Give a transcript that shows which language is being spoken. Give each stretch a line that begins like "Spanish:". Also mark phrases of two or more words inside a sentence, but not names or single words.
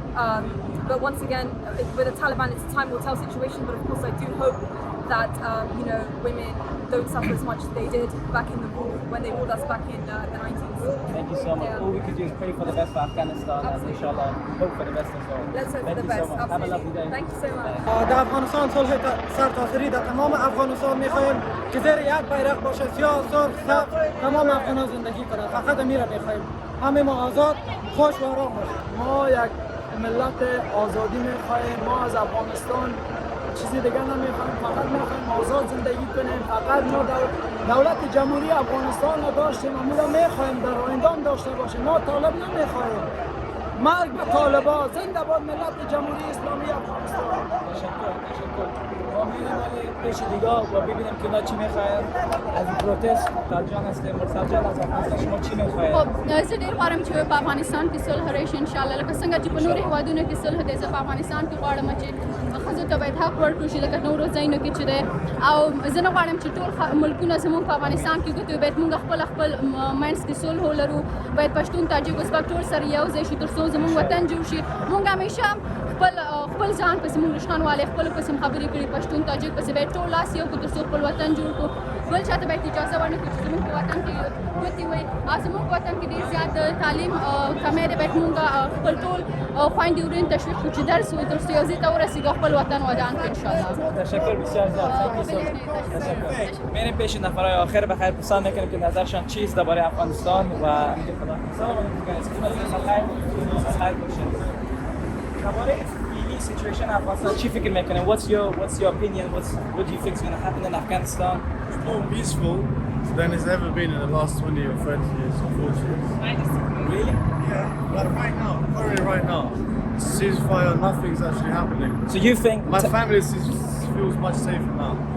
English: But once again, with the Taliban, it's a time will tell situation. But of course, I do hope that women don't suffer as much as they did back in the war when they ruled us back in the 90s. Thank you so much. Yeah. All we could do is pray for the best for Afghanistan. Absolutely. And inshallah hope for the best as well. Let's hope for Thank the you best. so much. Have a lovely day. Thank you so much.
Persian: در افغانستان صلح سرتاسری در تمام افغانستان میخوایم که زیر یک بیرق باشه، سیاه، سرخ، سبز، تمام افغانان زندگی کنند. فقط میره میخوایم همه ما آزاد، خوش و آرام باشیم. ما یک ملت آزادی میخواهیم. ما از افغانستان چیزی دیگه نمیخوایم، فقط میخوایم آزاد زندگی کنیم. فقط ما دولت جمهوری افغانستان رو داشتیم، ما رو میخوایم در آینده هم داشته باشیم. ما طالب نمیخوایم. مرگ به طالبان، زنده باد ملت جمهوری اسلامی افغانستان. تشکر. ما میریم ولی پیش دیگه و ببینیم که اینا چی میخواین از این پروتست. سرجان هستیم. سرجان از افغانستان شما چی میخواین؟
Pashto: خب زه ډېر غواړم چې په افغانستان کې صلح راشي انشاءالله، لکه څنګه چې په نورو هېوادونو کې صلح دی. زه په افغانستان کې غواړم چې ښځو ته باید حق ورکړل شي لکه نورو ځایونو کې چې دی. او زه نه غواړم چې ټول ملکونه زموږ په افغانستان کې ګوتې باید موږ خپل منځ کې صلح ولرو. باید پښتون، تاجک، ازبک ټول سره یو ځای شي تر څو زموږ وطن جوړ شي. موږ همیشه خپل ځان پسې موږ رشخانوالې خپلو پسې خبرې کړي، پښتون تاجک پسې باید ټول لاس یو کړو تر څو خپل وطن جوړ کړو. بل چاته باید اجازه ورنه کړو چې زموږ په وطن کې ګوتې وي. او زموږ په وطن کې ډېر زیات د تعلیم کمی دی. باید موږ خپل ټول خویندې ورونې تشویق کړو چې درس ووایي تر څو یو ځای ته ورسېږو خپل وطن ودان کړو انشاءالله.
Persian: تشکر بسیار زیاد. میریم پیش نفرهای آخر. بخیر پرسان میکنیم که نظرشان چیست درباره افغانستان و میگه خدا. سلام علیکم. خیر باشید. درباره فعلی سیچویشن افغانستان چی فکر میکنین؟
English: What's your opinion? What do you think is going to happen in Afghanistan? It's more peaceful than it's ever been in the last 20 or 30 years or 40 years. Really? Yeah, like currently right now, ceasefire, nothing's actually happening. So you think my family feels much safer now?